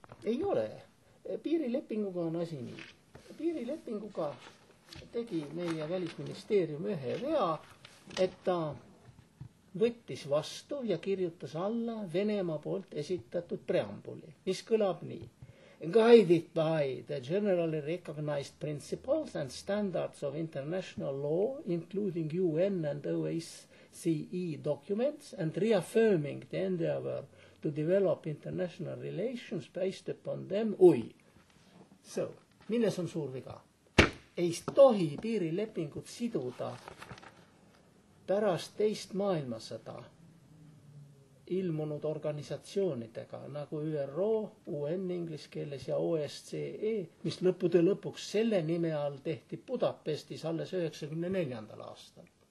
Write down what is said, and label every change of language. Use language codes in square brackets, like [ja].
[et] Ei ole. Piirilepinguga on asi nii. Piirilepinguga tegi meie välisministeerium ühe vea, et ta võttis vastu ja kirjutas alla Venemaa poolt esitatud preambuli, mis kõlab nii. [en] Guided by the generally recognized principles and standards of international law, including UN and OSCE documents, and reaffirming the endeavor to develop international relations based upon them. [et] So, milles on suur viga? Ei tohi piirilepingut siduda pärast teist maailmasõda ilmunud organisatsioonidega nagu ÜRO, UN inglise keeles ja OSCE, mis lõppude lõpuks selle nime all tehti Budapestis alles 1994. aastal.